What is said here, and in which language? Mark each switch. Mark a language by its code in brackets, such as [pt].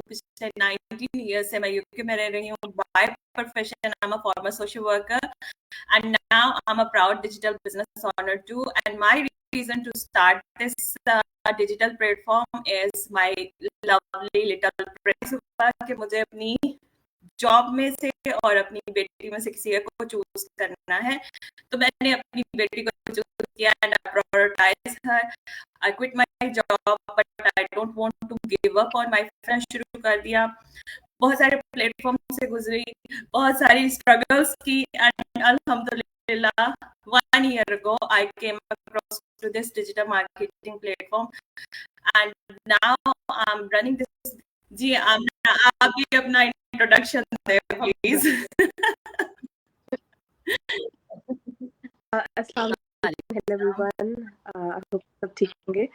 [hi] पिछले 19 ईयर्स से मैं यूके में रह रही हूँ। [en] by profession I am a former social worker and now I'm a proud digital business owner too, and my reason to start this digital platform is my lovely little prince [hi] कि मुझे अपनी job में से और अपनी बेटी में से किसी एक को चूज करना है, तो मैंने अपनी बेटी को चूज किया [en] And I prioritize her. I quit my job but I don't want to give up on my friend, [hi] शुरू कर दिया। बहुत सारे प्लेटफॉर्म से गुजरी, बहुत सारी स्ट्रगल्स की, [en] And अल्हम्दुलिल्लाह 1 year ago I came across to this digital marketing platform and now I'm running this। [hi] जी आप भी अपना इंट्रोडक्शन दें प्लीज। अस्सलाम वालेकुम एवरीवन, आई होप सब ठीक होंगे।